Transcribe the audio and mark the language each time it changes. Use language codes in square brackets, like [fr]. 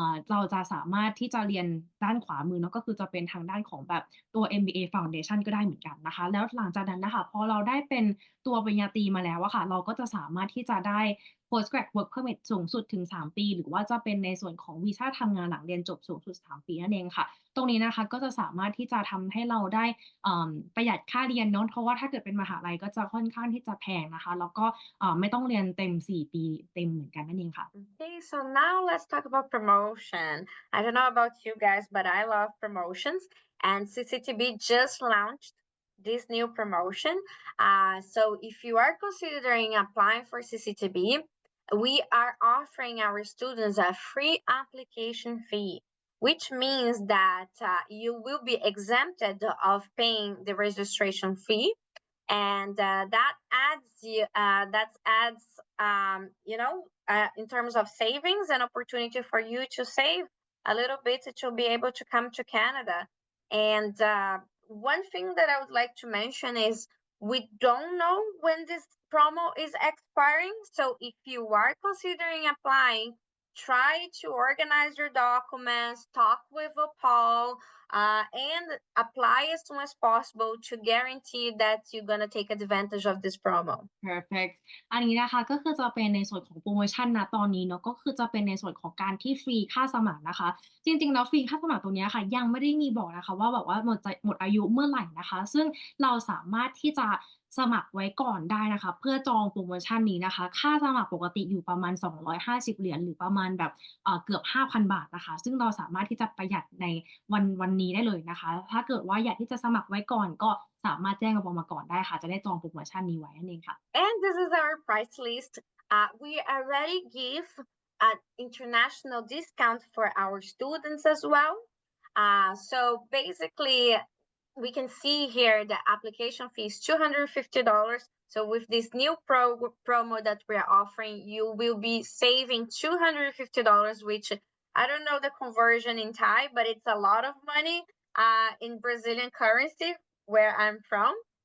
[th] เราจะสามารถที่จะเรียนด้านขวามือเนาะก็คือจะเป็นทางด้านของแบบตัว MBA Foundation ก็ได้เหมือนกันนะคะแล้วหลังจากนั้นน่ะค่ะพอเราได้เป็นตัวปริญญาตรีมาแล้วอะค่ะเราก็จะสามารถที่จะได้ Postgrad Work Permit สูงสุดถึง3ปีหรือว่าจะเป็นในส่วนของวีซาทำงานหลังเรียนจบสูงสุด3ปีนั่นเองค่ะตรงนี้นะคะก็จะสามารถที่จะทำให้เราได้ประหยัดค่าเรียนเนาะเพราะว่าถ้าเกิดเป็นมหาลัยก็จะค่อนข้างที่จะแพงนะคะแล้วก็ไม่ต้องเรียนเต็ม4ปีเต็มเหมือนกันนั่นเองค่ะ [en] Okay, so now let's talk about promotion. I don't know about you guys, but I love promotions, and CCTB just launched this new promotion. So if you are considering applying for CCTB, we are offering our students a free application fee, which means that you will be exempted of paying the registration fee, and that adds in terms of savings and opportunity for you to save a little bit to be able to come to Canada. And one thing that I would like to mention is we don't know when this promo is expiring. So if you are considering applying, try to organize your documents, talk with a Paul, and apply as soon as possible to guarantee that you're going to take advantage of this promo. perfect [th] อันนี้นะคะก็คือจะเป็นในส่วนของโปรโมชั่นณตอนนี้เนาะก็คือจะเป็นในส่วนของการที่ฟรีค่าสมัครนะคะจริงๆแล้วฟรีค่าสมัครตรงนี้ค่ะยังไม่ได้มีบอกนะคะว่าแบบว่าหมดอายุเมื่อไหร่นะคะซึ่งเราสามารถที่จะสมัครไว้ก่อนได้นะคะเพื่อจองโปรโมชั่นนี้นะคะค่าสมัครปกติอยู่ประมาณ250เหรียญหรือประมาณแบบเกือบ 5,000 บาทนะคะซึ่งเราสามารถที่จะประหยัดใน วันนี้ได้เลยนะคะถ้าเกิดว่าอยากที่จะสมัครไว้ก่อนก็สามารถแจ้งกับเรามาก่อนได้ค่ะจะได้จองโปรโมชั่นนี้ไว้นั่นเองค่ะ [en] And this is our price list. We already give an international discount for our students as well. So basically, we can see here the application fee is $250. So with this new promo that we're offering, you will be saving $250, which I don't know the conversion in Thai, but it's a lot of money in Brazilian currency where I'm from.